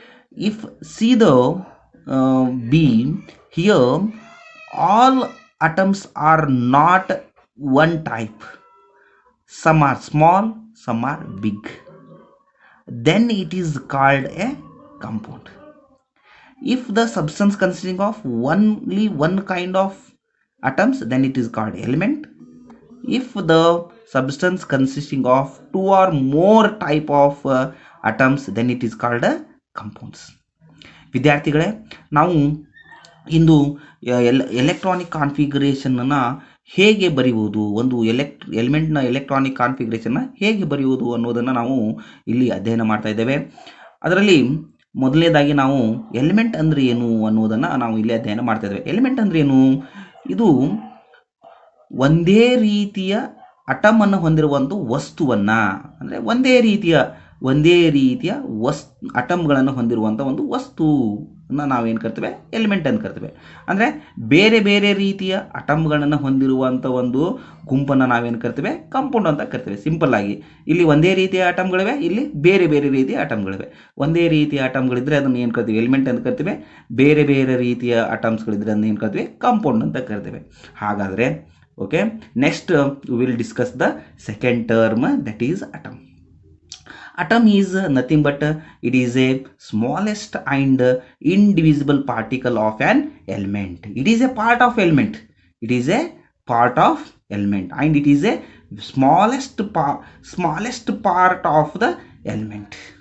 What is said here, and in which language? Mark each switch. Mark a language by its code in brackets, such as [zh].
[en] If see the B here, all atoms are not one type, some are small, some are big, then it is called a compound. If the substance consisting of only one kind of atoms, then it is called element. If the substance consisting of two or more type of atoms, then it is called compounds. [kn] ವಿದ್ಯಾರ್ಥಿಗಳೇ, ನಾವು ಇಂದು electronic configuration ಅನ್ನ ಹೇಗೆ ಬರೆಯುವುದು, ಒಂದು ಎಲಿಮೆಂಟ್ನ electronic configuration ಹೇಗೆ ಬರೆಯುವುದು ಅನ್ನೋದನ್ನು ನಾವು ಇಲ್ಲಿ ಅಧ್ಯಯನ ಮಾಡ್ತಾ ಇದ್ದೇವೆ. ಅದರಲ್ಲಿ ಮೊದಲನೇದಾಗಿ ನಾವು ಎಲಿಮೆಂಟ್ ಅಂದ್ರೆ ಏನು ಅನ್ನೋದನ್ನು ನಾವು ಇಲ್ಲಿ ಅಧ್ಯಯನ ಮಾಡ್ತಾ ಇದ್ದೇವೆ. ಎಲಿಮೆಂಟ್ ಅಂದ್ರೆ ಏನು? ಇದು ಒಂದೇ ರೀತಿಯ ಅಟಮ್ ಅನ್ನು ಹೊಂದಿರುವಂಥ ವಸ್ತುವನ್ನ, ಅಂದರೆ ಒಂದೇ ರೀತಿಯ ಅಟಮ್ಗಳನ್ನು ಹೊಂದಿರುವಂಥ ಒಂದು ವಸ್ತು ನಾವೇನು ಕರಿತೇವೆ, ಎಲಿಮೆಂಟ್ ಅಂತ ಕರಿತೇವೆ. ಅಂದರೆ ಬೇರೆ ಬೇರೆ ರೀತಿಯ ಅಟಮ್ಗಳನ್ನು ಹೊಂದಿರುವಂಥ ಒಂದು ಗುಂಪನ್ನು ನಾವೇನು ಕರಿತೇವೆ, ಕಾಂಪೌಂಡ್ ಅಂತ ಕರಿತೇವೆ. ಸಿಂಪಲ್ ಆಗಿ ಇಲ್ಲಿ ಒಂದೇ ರೀತಿಯ ಅಟಮ್ಗಳಿವೆ, ಇಲ್ಲಿ ಬೇರೆ ಬೇರೆ ರೀತಿಯ ಅಟಮ್ಗಳಿವೆ. ಒಂದೇ ರೀತಿಯ ಅಟಮ್ಗಳಿದ್ರೆ ಅದನ್ನು ಏನು ಕರಿತೀವಿ, ಎಲಿಮೆಂಟ್ ಅಂತ ಕರಿತೇವೆ. ಬೇರೆ ಬೇರೆ ರೀತಿಯ ಅಟಮ್ಸ್ಗಳಿದ್ರೆ ಅದನ್ನು ಏನು ಕರಿತೀವಿ, ಕಾಂಪೌಂಡ್ ಅಂತ ಕರಿತೇವೆ. [en] ಹಾಗಾದರೆ okay, next we will discuss the second term, that is atom. Atom is nothing but it is a smallest and indivisible particle of an element. It is a part of element. It is a part of element and it is a smallest part of the element.